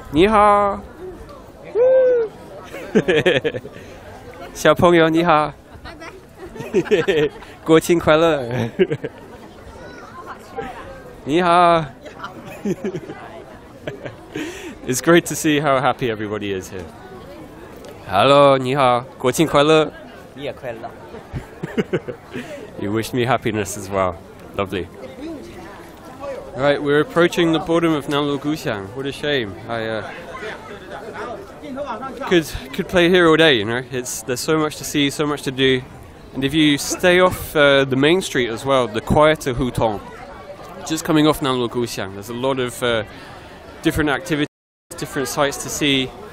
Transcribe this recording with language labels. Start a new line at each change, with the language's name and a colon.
Chinese: 你好，小朋友你好，国庆快乐，你好。
English: It's great to see how happy everybody is here.
Chinese: Hello, 你好，国庆快乐。你也快乐。
English: You wished me happiness as well. Lovely. Right, we're approaching the bottom of Nanluoguxiang. What a shame. I could play here all day. You know, there's so much to see, so much to do, and if you stay off the main street as well, the quieter Hutong, just coming off Nanluoguxiang, there's a lot of different activities, different sights to see.